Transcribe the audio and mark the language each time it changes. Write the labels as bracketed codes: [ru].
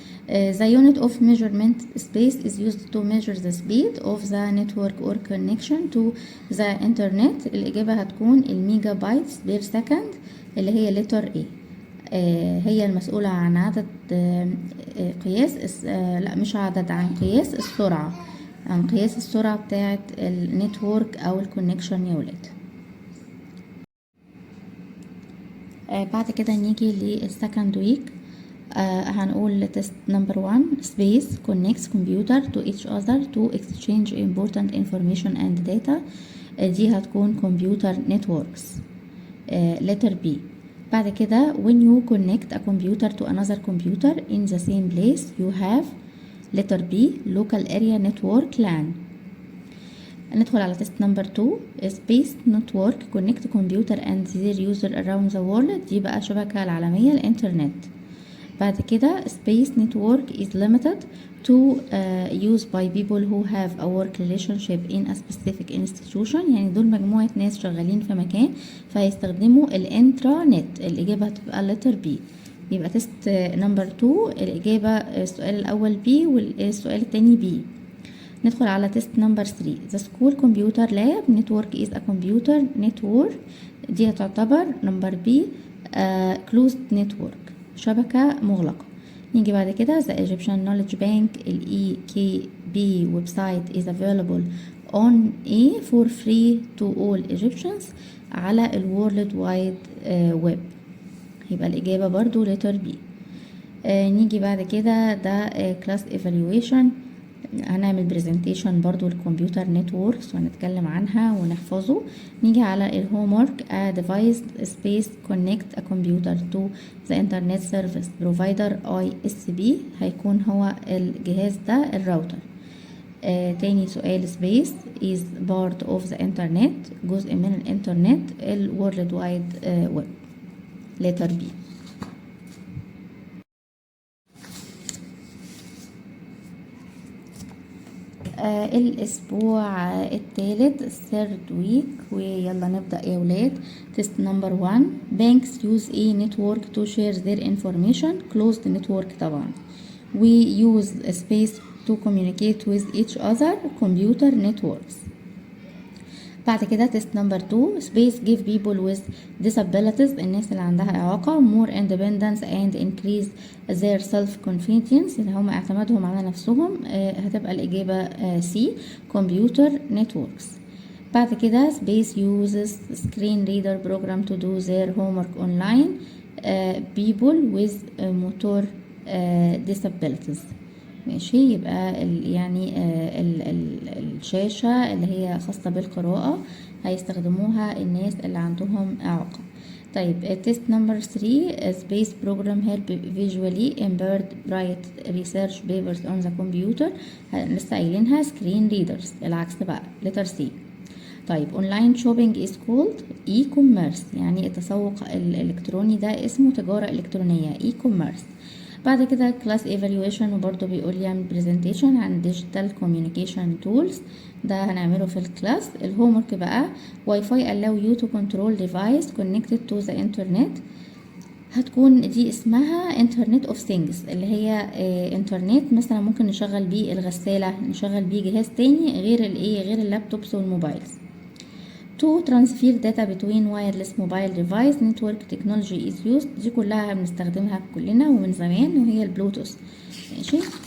[en] The unit of measurement space is used to measure the speed of the network or connection to the internet. [ar] الإجابة هتكون الميجا بايتس بير سكند اللي هي letter A. هي المسؤولة عن عدد قياس لا مش عدد، عن قياس السرعة، عن قياس السرعة بتاعة النتورك أو الكونكشن يا ولاد. بعد كده نيجي للسكند ويك. هنقول تيست نمبر 1 [en] space connects computer to each other to exchange important information and data. [ar] دي هتكون [en] computer networks letter B. [ar] بعد كده [en] when you connect a computer to another computer in the same place you have letter B local area network LAN. [ar] ندخل على تيست نمبر 2 [en] space network connect computer and their user around the world. [ar] دي بقى شبكة العالمية الانترنت. بعد كده [en] space network is limited to use by people who have a work relationship in a specific institution. [ar] يعني دول مجموعة ناس شغالين في مكان فيستخدموا الانترانت. الإجابة هتبقى letter B. يبقى تيست نمبر 2 الإجابة السؤال الأول B والسؤال التاني B. ندخل على تيست نمبر 3 [en] the school computer lab network is a computer network. [ar] دي هتعتبر نمبر B [en] closed network [ar] شبكة مغلقة. نيجي بعد كده [en] the Egyptian Knowledge Bank ال EKB website is available on A for free to all Egyptians [ar] على ال [en] World Wide Web. [ar] يبقى الإجابة برضو letter B. نيجي بعد كده ده class evaluation. هنعمل برزنتيشن برضو الكمبيوتر نتوركس وهنتكلم عنها ونحفظه. نيجي على الهومورك [en] a device space connect a computer to the internet service provider ISP. [ar] هيكون هو الجهاز ده الراوتر. تاني سؤال [en] space is part of the internet [ar] جزء من الانترنت ال [en] world wide web letter B. [ar] الأسبوع الثالث [en] third week، [ar] ويلا نبدأ يا ولاد. [en] test number 1. banks use a network to share their information. closed network طبعا. we use a space to communicate with each other. computer networks. [ar] بعد كده [en] test number 2. space give people with disabilities، [ar] الناس اللي عندها إعاقة، [en] more independence and increase their self confidence، [ar] اللي هم اعتمادهم على نفسهم. هتبقى الإجابة [en] C. computer networks. [ar] بعد كده [en] space uses screen reader program to do their homework online. people with motor disabilities. [ar] ماشي، يبقى يعني الشاشة اللي هي خاصة بالقراءة هيستخدموها الناس اللي عندهم إعاقة. طيب [en] test number 3. space program help visually impaired write research papers on the computer. [ar] لسه قايلينها screen readers، العكس بقى letter C. طيب [en] online shopping is called e-commerce، [ar] يعني التسوق الإلكتروني ده اسمه تجارة إلكترونية e-commerce. بعد كده class evaluation، وبرضه بيقول لي اعمل presentation عن [en] digital communication tools، [ar] ده هنعمله في الكلاس. الهومورك بقى [en] Wi-Fi allow you to control device connected to the internet. [ar] هتكون دي اسمها internet of things، اللي هي انترنت مثلا ممكن نشغل بيه الغسالة، نشغل بيه جهاز تاني غير غير اللابتوبس والموبايلز. [en] to transfer data between wireless mobile device network technology is used. [ar] دي كلها بنستخدمها كلنا ومن زمان، وهي البلوتوث. ماشي.